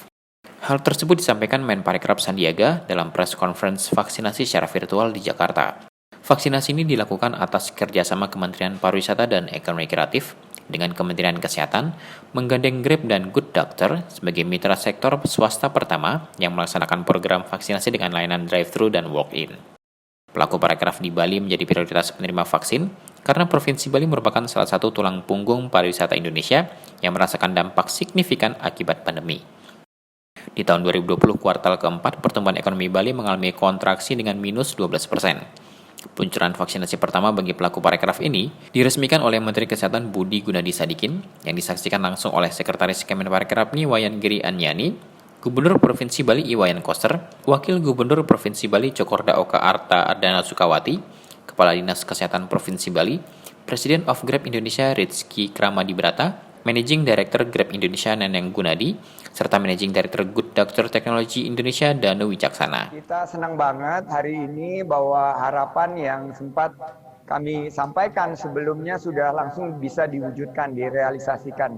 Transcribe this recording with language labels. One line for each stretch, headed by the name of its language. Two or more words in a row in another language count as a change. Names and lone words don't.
Indonesian: Hal tersebut disampaikan Menparekraf Sandiaga dalam
English: press conference
Indonesian: vaksinasi secara virtual di Jakarta. Vaksinasi ini dilakukan atas kerjasama Kementerian Pariwisata dan Ekonomi Kreatif dengan Kementerian Kesehatan, menggandeng Grab dan Good Doctor sebagai mitra sektor swasta pertama yang melaksanakan program vaksinasi dengan layanan drive-thru dan walk-in. Pelaku parekraf di Bali menjadi prioritas penerima vaksin karena Provinsi Bali merupakan salah satu tulang punggung pariwisata Indonesia yang merasakan dampak signifikan akibat pandemi. Di tahun 2020 kuartal keempat, pertumbuhan ekonomi Bali mengalami kontraksi dengan minus 12%. Peluncuran vaksinasi pertama bagi pelaku parekraf ini diresmikan oleh Menteri Kesehatan Budi Gunadi Sadikin yang disaksikan langsung oleh Sekretaris Kemenparekraf Wayan Giri Anyani, Gubernur Provinsi Bali Iwayan Koster, Wakil Gubernur Provinsi Bali Cokorda Oka Arta Ardana Sukawati, Kepala Dinas Kesehatan Provinsi Bali, Presiden of Grab Indonesia Rizky Kramadibrata,
English: Managing Director
Indonesian: Grab Indonesia Neneng Gunadi, serta
English: Managing Director
Indonesian: Good Doctor Technology Indonesia Danu Wicaksana. Kita senang banget hari ini bahwa harapan yang sempat kami sampaikan sebelumnya sudah langsung bisa diwujudkan, direalisasikan.